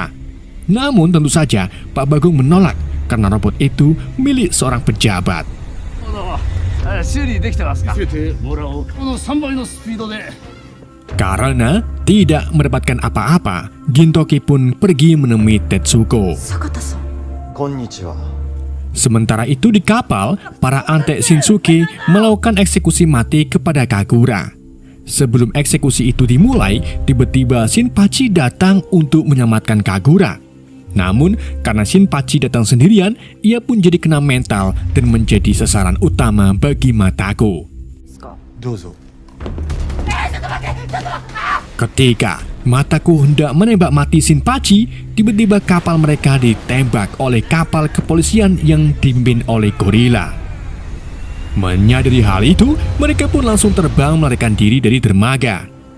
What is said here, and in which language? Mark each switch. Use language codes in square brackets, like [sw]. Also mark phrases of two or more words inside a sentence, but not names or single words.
[id] Namun tentu saja Pak Bagong menolak karena robot itu milik seorang pejabat. Karena tidak mendapatkan apa-apa, Gintoki pun pergi menemui Tetsuko. [ja] 坂田さん。こんにちは。 [id] Sementara itu di kapal, para antek Shinsuke melakukan eksekusi mati kepada Kagura. Sebelum eksekusi itu dimulai, tiba-tiba Shinpachi datang untuk menyelamatkan Kagura. Namun, karena Shinpachi datang sendirian, ia pun jadi kena mental dan menjadi sasaran utama bagi Matako. [ja] どうぞ。 [id] Ketika Matako hendak menembak mati Shinpachi, tiba-tiba kapal mereka ditembak oleh kapal kepolisian yang dipimpin oleh gorila. Menyadari hal itu, mereka pun langsung terbang melarikan diri dari dermaga.